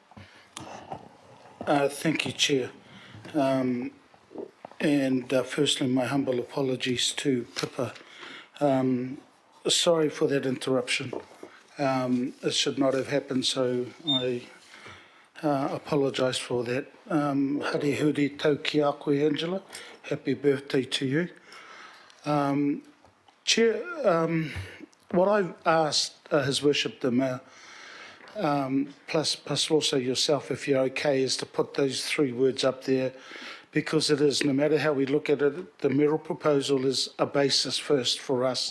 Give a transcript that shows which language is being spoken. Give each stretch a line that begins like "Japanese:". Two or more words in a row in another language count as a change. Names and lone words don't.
English: Thank you, Chair. Firstly, my humble apologies to Pippa. Sorry for that interruption. It should not have happened, so I apologise for that.
Māori: Hare huri tau ki a koe, Angela.
English: Happy birthday to you. Chair, what I've asked His Worship the Mayor, plus also yourself, if you're okay, is to put those 3 words up there, because it is, no matter how we look at it, the mayoral proposal is a basis first for us.